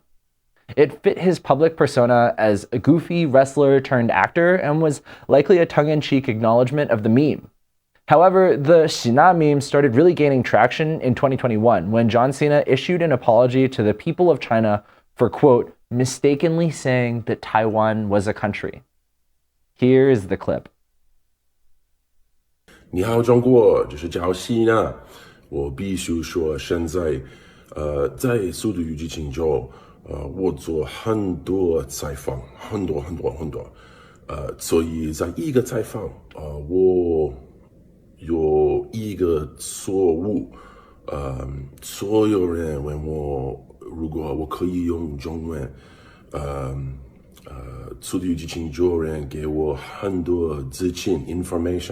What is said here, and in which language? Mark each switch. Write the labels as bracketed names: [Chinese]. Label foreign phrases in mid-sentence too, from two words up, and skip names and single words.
[English] It fit his public persona as a goofy wrestler turned actor and was likely a tongue-in-cheek acknowledgement of the meme. However, the Xina meme started really gaining traction in 2021 when John Cena issued an apology to the people of China for, quote, mistakenly saying that Taiwan was a country. Here's the clip. [Chinese] 你好，中国，这是赵西娜。我必須說，現在，在速度與激情中，我做很多採訪，很多，所以在一個採訪，我有一個錯誤，所有人問我，如果我可以用中文，速度與激情中人給我很多資訊 information。